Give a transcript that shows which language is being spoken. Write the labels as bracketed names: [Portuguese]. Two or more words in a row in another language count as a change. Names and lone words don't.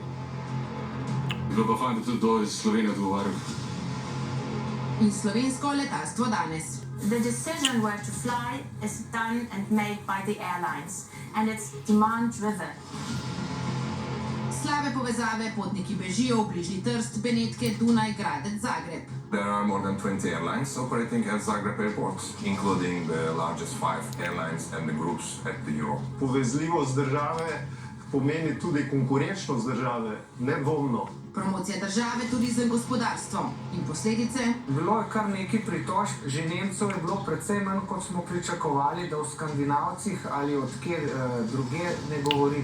[Slovenian] Bilo pa fajn, da tudi do Slovenije odgovarjal. In slovensko letalstvo danes. [English] The decision where to fly is done and made by the airlines, and it's demand driven. [Slovenian] Slabe povezave, potniki bežijo v bližnji Trst, Benetke, Dunaj, Gradec, Zagreb. [English] There are more than 20 airlines operating at Zagreb Airport, including the largest 5 airlines and the groups at the Europe. [Slovenian] Povezljivost države pomeni tudi konkurenčnost države, nedvomno. Promocija države, turizem, gospodarstvo in posledice. Bilo je kar nekaj pritožb, že Nemcev je bilo precej manj, kot smo pričakovali, da v Skandinavcih ali odkjer druge ne govorim.